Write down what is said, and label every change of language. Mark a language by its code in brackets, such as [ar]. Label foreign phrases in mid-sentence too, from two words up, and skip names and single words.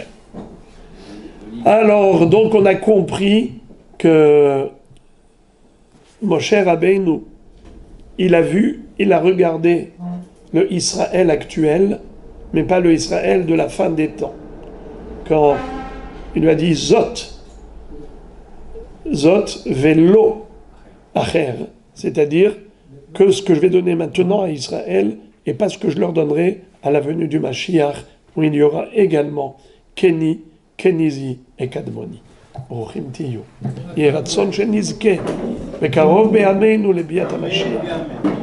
[fr] Alors, donc on a compris que Moshe Rabbeinu, il a vu, il a regardé le Israël actuel, mais pas le Israël de la fin des temps. Quand il lui a dit [he] זאת ולא אחר, [fr] c'est-à-dire que ce que je vais donner maintenant à Israël et pas ce que je leur donnerai à la venue du Mashiach, où il y aura également Keni, Kenizi et Kadmoni. [he] ברוכים תהיו. יהי רצון שנזכה בקרוב בימינו לביאת המשיח.